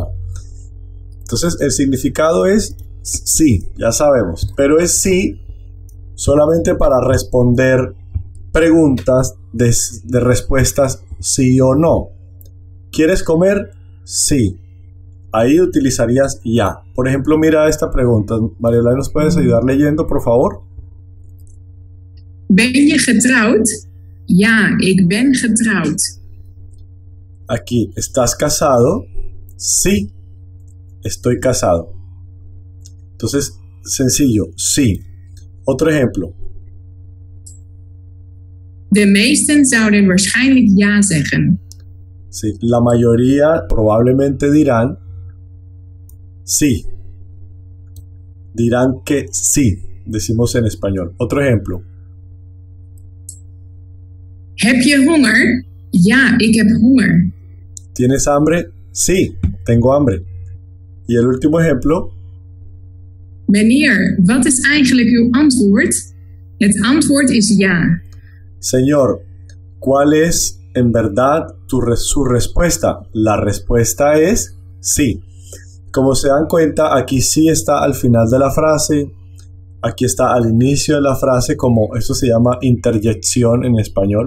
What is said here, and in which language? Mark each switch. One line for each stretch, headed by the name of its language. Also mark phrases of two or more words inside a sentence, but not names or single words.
Spanish: Entonces el significado es sí, ya sabemos, pero es sí solamente para responder preguntas de respuestas sí o no. ¿Quieres comer? Sí. Ahí utilizarías ya. Por ejemplo, mira esta pregunta. Mariela, ¿nos puedes ayudar leyendo, por favor?
Dutch: Ben je getrouwd? Ja, ik ben getrouwd.
Spanish: Aquí, ¿estás casado? Sí, estoy casado. Entonces, sencillo, sí. Otro ejemplo.
Dutch: De meesten zouden waarschijnlijk ja zeggen.
Spanish: Sí, la mayoría probablemente dirán sí. Dirán que sí, decimos en español. Otro ejemplo.
Dutch: Heb je honger? Ja, ik heb honger.
Spanish: ¿Tienes hambre? Sí, tengo hambre. Y el último ejemplo.
Dutch: Meneer, wat is eigenlijk uw antwoord? Het antwoord is ja.
Spanish: Señor, ¿cuál es en verdad su respuesta? La respuesta es sí. Como se dan cuenta, aquí sí está al final de la frase. Aquí está al inicio de la frase, como esto se llama interjección en español.